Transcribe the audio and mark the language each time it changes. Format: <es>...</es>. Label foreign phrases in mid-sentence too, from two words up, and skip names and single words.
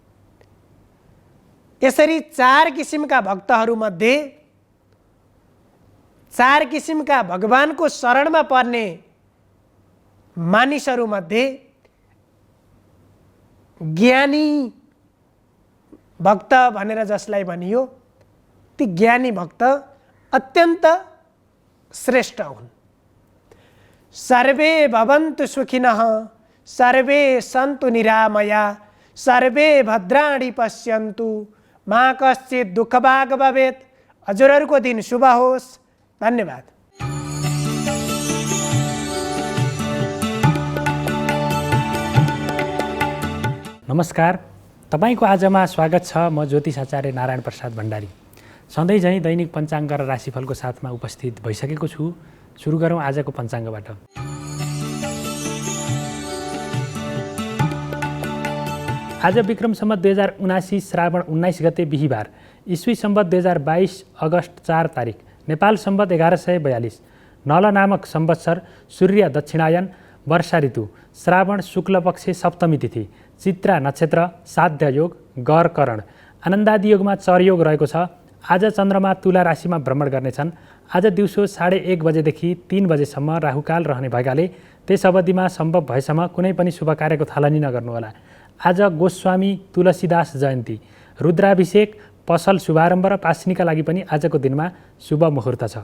<ne>यसरी चार किसिमका भक्तहरूमध्ये, चार किसिमका भगवानको शरणमा पर्ने मानिसहरूमध्ये ज्ञानी भक्त भनेर जसलाई भनियो, ती ज्ञानी भक्त अत्यन्त श्रेष्ठ हुन्।</ne> <sa>सर्वे भवन्तु सुखिनः, सर्वे सन्तु निरामया, सर्वे भद्राणि पश्यन्तु, मा कश्चित् दुःखभाग् भवेत्।</sa> <ne>हजुरहरूको दिन शुभ होस्। धन्यवाद। नमस्कार, तपाईको आजमा स्वागत छ। म ज्योतिष आचार्य नारायण प्रसाद भण्डारी सधैँ झैँ दैनिक पञ्चाङ्ग र राशिफलको साथमा उपस्थित भइसकेको छु। सुरु गरौँ आजको पञ्चाङ्गबाट। आज विक्रम सम्वत 2079 श्रावण 19 गते बिहीबार, ईस्वी सम्वत 2022 अगस्त 4 तारिक, नेपाल सम्वत 1142, नल नामक संवत्सर, सूर्य दक्षिणायन, वर्षा ऋतु, श्रावण शुक्ल पक्ष सप्तमी तिथि, चित्रा नक्षत्र, साध्य योग, गर करण, आनन्दादि योगमा चरयोग रहेको छ। आज चन्द्रमा तुला राशिमा भ्रमण गर्नेछन्। आज दिउँसो 1:30 बजेदेखि 3 बजेसम्म राहुकाल रहने भएकाले त्यस अवधिमा सम्भव भएसम्म कुनै पनि शुभ कार्यको थालनी नगर्नुहोला। आज गोस्वामी तुलसीदास जयन्ती, रुद्राभिषेक, पसल शुभारम्भ र पासनीका लागि पनि आजको दिनमा शुभ मुहुर्त छ।</ne>